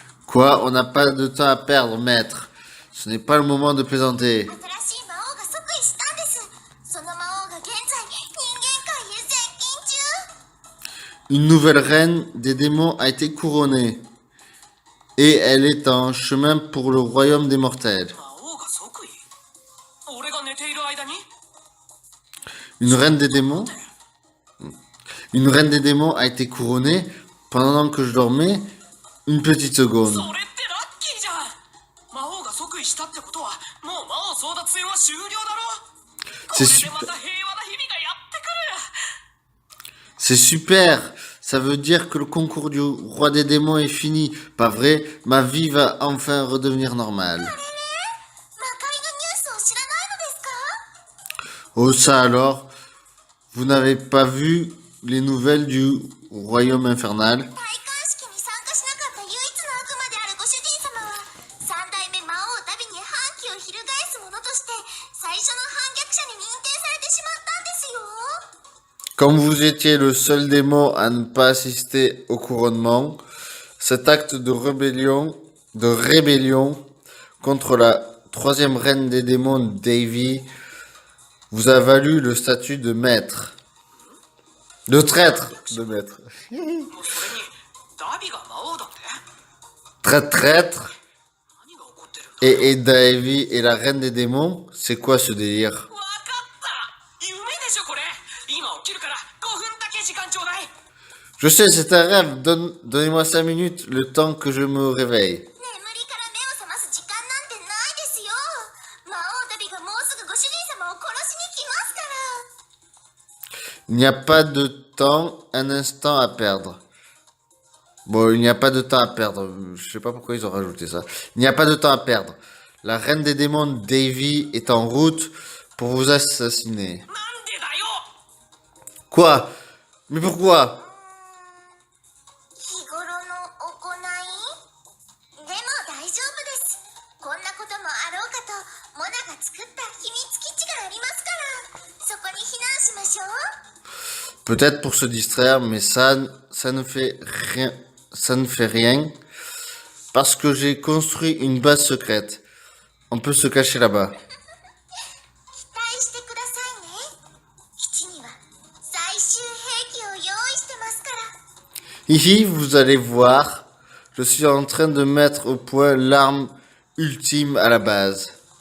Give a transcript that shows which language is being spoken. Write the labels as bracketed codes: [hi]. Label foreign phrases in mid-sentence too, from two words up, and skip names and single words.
[fr] Quoi? On n'a pas de temps à perdre, maître. Ce n'est pas le moment de plaisanter. [ja] 新しい魔王が即位したんです。その魔王が現在人間界へ接近中。 [fr] Une nouvelle reine des démons a été couronnée. Et elle est en chemin pour le royaume des mortels. [ja] 魔王が即位俺が寝ている間に [fr] Une reine des démons? Une reine des démons a été couronnée pendant que je dormais une petite seconde. [ja] それってラッキーじゃん。魔王が即位したってことはもう魔王争奪戦は終了だろ。これ [fr] C'est [ja] でま [fr] super. [ja] た平和な日々がやってくる。 [fr] C'est super. Ça veut dire que le concours du roi des démons est fini. Pas vrai? Ma vie va enfin redevenir normale. [ja] 魔界のニュースを知らないのですか？ [fr] Oh ça alors? Vous n'avez pas vu les nouvelles du royaume infernal? [ja] 戴冠式に参加しなかった唯一の悪魔であるご主人様は三代目魔王ダビに反旗を翻す者として最初の反逆者に認定されてしまったんですよ。 [fr] Comme vous étiez le seul démon à ne pas assister au couronnement, cet acte de rébellion contre la troisième reine des démons, Davy, vous a valu le statut de maître. De traître de maître. [ja] もうそれにダビが魔王だって [fr] Traître. [ja] 何が起こってるんだ。 [fr] Et Davy est la reine des démons? C'est quoi ce délire? [ja] わかった夢でしょこれ。今起きるから5分だけ時間ちょうだい。 [fr] Je sais, c'est un rêve. Donnez-moi 5 minutes, le temps que je me réveille. [ja] 眠りから目を覚ます時間なんてないですよ。魔王ダビがもうすぐご主人様を殺しに来ますから。 [fr] Il n'y a pas de temps, un instant à perdre. Bon, il n'y a pas de temps à perdre. Je sais pas pourquoi ils ont rajouté ça. Il n'y a pas de temps à perdre. La reine des démons, Davy, est en route pour vous assassiner. [ja] なんでだよ。 [fr] Quoi? Mais pourquoi? [ja] 日頃の行いでも大丈夫です。こんなこともあろうかとモナが作った秘密基地がありますからそこに避難しましょう。 [fr] Peut-être pour se distraire, mais ça ne fait rien. Ça ne fait rien. Parce que j'ai construit une base secrète. On peut se cacher là-bas. [ja] 期待してくださいね。基地には最終兵器を用意してますから。 [fr] Ici, vous allez voir, je suis en train de mettre au point l'arme ultime à la base.